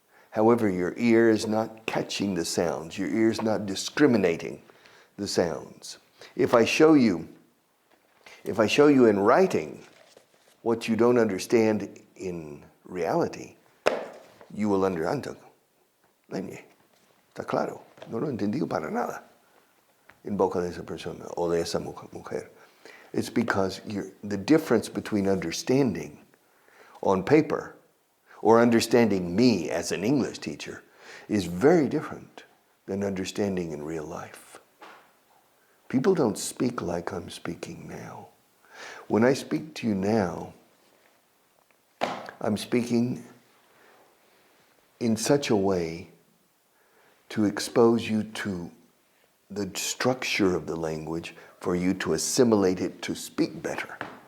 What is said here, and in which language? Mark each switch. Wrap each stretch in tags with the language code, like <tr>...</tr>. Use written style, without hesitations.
<en>However, your ear is not catching the sounds. Your ear is not discriminating the sounds. If I show you in writing what you don't understand in reality, you will understand.</en> <es>Está claro, no lo he entendido para nada en boca de esa persona o de esa mujer.</es> <en>It's because the difference between understanding on paper or understanding me as an English teacher is very different than understanding in real life. People don't speak like I'm speaking now. When I speak to you now, I'm speaking in such a way to expose you to the structure of the language for you to assimilate it to speak better.</en>